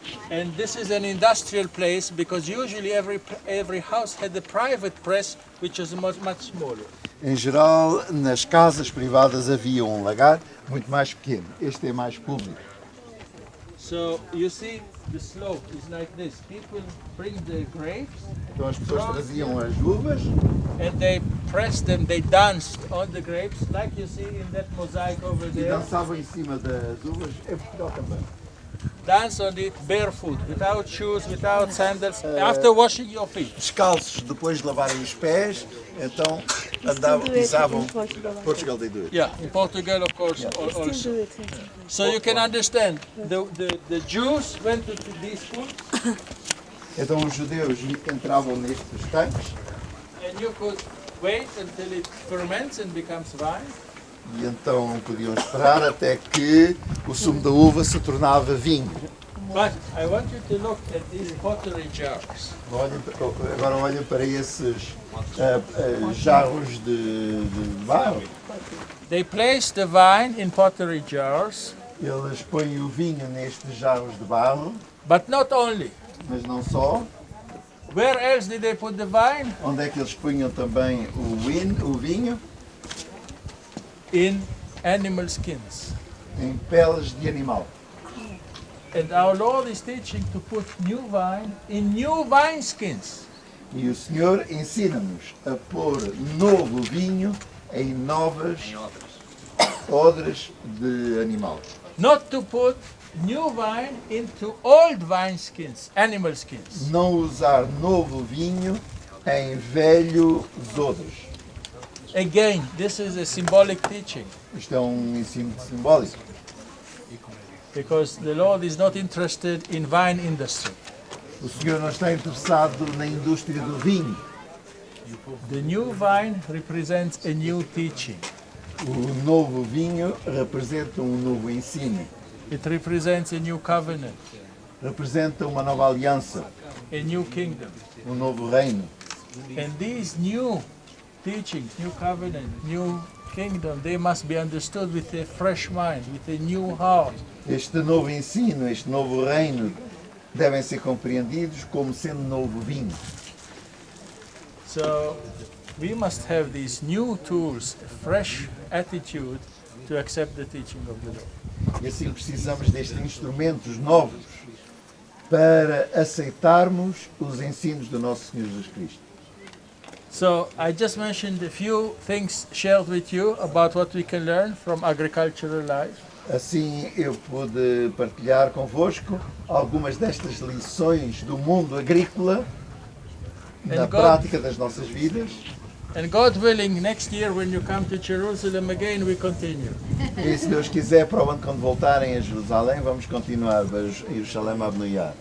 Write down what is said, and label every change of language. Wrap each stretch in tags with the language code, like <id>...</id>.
<en>And this is an industrial place because usually every house had a private press which was much smaller.</en> <pt>Em geral, nas casas privadas havia um lagar muito mais pequeno. Este é mais público.</pt> <en>So you see the slope is like this. People bring the grapes</en> <pt>Então as pessoas traziam as uvas</pt> <en>and they pressed them, they danced on the grapes like you see in that mosaic over</en> <pt>e</pt> <en>there.</en> <pt>dançavam em cima das uvas. Em Portugal também.</pt> <en>Dance on it barefoot, without shoes, without sandals, after washing your feet.</en> <pt>Descalços, depois de lavarem os pés, então andavam, pisavam.</pt> <en>Portugal they do it. Yeah, in Portugal of course also. So you can understand, the Jews went to these pools</en> <pt>Então os judeus entravam nestes tanques</pt> <en>and you could wait until it ferments and becomes wine.</en> <pt>e então podiam esperar até que o sumo da uva se tornava vinho.</pt> <en>But I want you to look at these pottery jars.</en> <pt>Agora olhem para esses jarros de barro.</pt> <en>They place the wine in pottery jars,</en> <pt>Eles põem o vinho nestes jarros de barro,</pt> <en>but not only.</en> <pt>mas não só.</pt> <en>Where else did they put the wine?</en> <pt>Onde é que eles punham também o vinho?</pt> <en>In animal skins.</en> <pt>Em peles de animal.</pt> <en>And our Lord is teaching to put new wine in new wine skins.</en> <pt>E o Senhor ensina-nos a pôr novo vinho em novas odres de animal.</pt> <en>Not to put new wine into old wine skins, animal skins.</en> <pt>Não usar novo vinho em velhos odres.</pt> <en>Again, this is a symbolic teaching</en> <pt>Isto é ensino simbólico.</pt> <en>because the Lord is not interested in wine industry.</en> <pt>O Senhor não está interessado na indústria do vinho.</pt> <en>The new wine represents a new teaching.</en> <pt>O novo vinho representa novo ensino.</pt> <en>It represents a new covenant,</en> <pt>Representa uma nova aliança,</pt> <en>a new kingdom.</en> <pt>novo reino.</pt> <en>And these new teachings, new covenant, new kingdom, they must be understood with a fresh mind, with a new heart.</en> <pt>Este novo ensino, este novo reino, devem ser compreendidos como sendo novo vinho.</pt> <en>So we must have these new tools, a fresh attitude to accept the teaching of the Lord.</en> <pt>E assim precisamos destes instrumentos novos para aceitarmos os ensinos do nosso Senhor Jesus Cristo.</pt> <en>So I just mentioned a few things shared with you about what we can learn from agricultural life.</en> <pt>Assim eu pude partilhar convosco algumas destas lições do mundo agrícola na prática das nossas vidas.</pt> <en>And God willing, next year when you come to Jerusalem again, we continue.</en> <pt>E se Deus quiser, para o ano quando voltarem a Jerusalém, vamos continuar para Jerusalém Abnuyá.</pt>